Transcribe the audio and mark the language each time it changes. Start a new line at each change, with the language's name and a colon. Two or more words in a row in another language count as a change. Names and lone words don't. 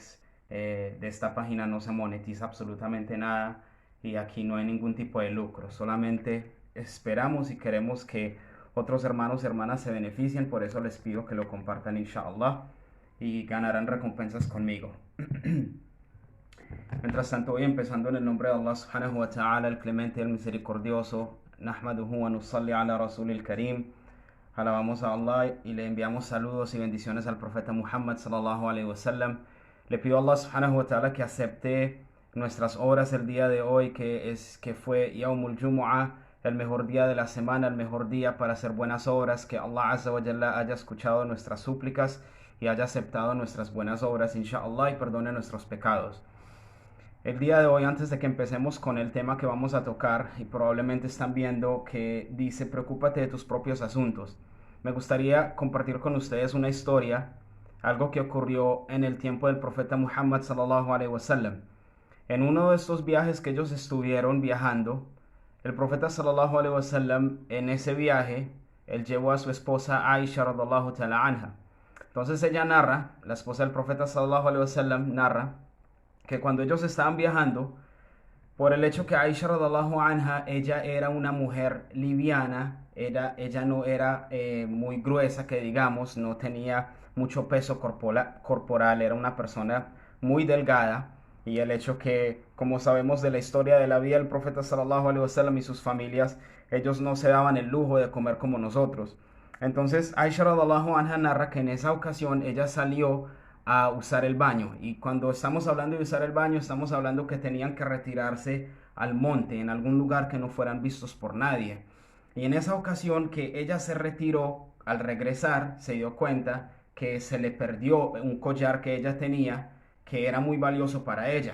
Spanish: De esta página no se monetiza absolutamente nada y aquí no hay ningún tipo de lucro, solamente esperamos y queremos que otros hermanos y hermanas se beneficien, por eso les pido que lo compartan inshallah y ganarán recompensas conmigo. Mientras tanto, voy empezando en el nombre de Allah
Arabic: سبحانه وتعالى,
Spanish: el clemente y el misericordioso.
Arabic: نحمده ونصلي على رسوله الكريم.
Spanish: Alabamos a Allah y le enviamos saludos y bendiciones al profeta Muhammad
Arabic: صلى الله عليه وسلم.
Spanish: Le pido a Allah
Arabic: سبحانه وتعالى
Spanish: que acepte nuestras obras el día de hoy, que fue
Arabic: يوم الجمعة,
Spanish: el mejor día de la semana, el mejor día para hacer buenas obras, que Allah
Arabic: عز وجل
Spanish: haya escuchado nuestras súplicas y haya aceptado nuestras buenas obras, inshallah, y perdone nuestros pecados. El día de hoy, antes de que empecemos con el tema que vamos a tocar, y probablemente están viendo que dice preocúpate de tus propios asuntos, me gustaría compartir con ustedes una historia, algo que ocurrió en el tiempo del profeta Muhammad
Arabic: صلى الله عليه وسلم.
Spanish: En uno de estos viajes que ellos estuvieron viajando, el profeta
Arabic: صلى الله عليه وسلم,
Spanish: en ese viaje, él llevó a su esposa Aisha
Arabic: رضي الله تعالى عنها.
Spanish: Entonces ella narra, la esposa del profeta
Arabic: صلى الله عليه وسلم
Spanish: narra que cuando ellos estaban viajando, por el hecho que Aisha
Arabic: رضي الله عنها,
Spanish: ella era una mujer liviana, ella no era muy gruesa, que digamos, no tenía mucho peso corporal, era una persona muy delgada, y el hecho que, como sabemos de la historia de la vida del profeta
Arabic: صلى الله عليه وسلم
Spanish: y sus familias, ellos no se daban el lujo de comer como nosotros. Entonces Aisha
Arabic: رضي الله عنها
Spanish: narra que en esa ocasión ella salió a usar el baño, y cuando estamos hablando de usar el baño estamos hablando que tenían que retirarse al monte, en algún lugar que no fueran vistos por nadie. Y en esa ocasión que ella se retiró, al regresar se dio cuenta que se le perdió un collar que ella tenía, que era muy valioso para ella.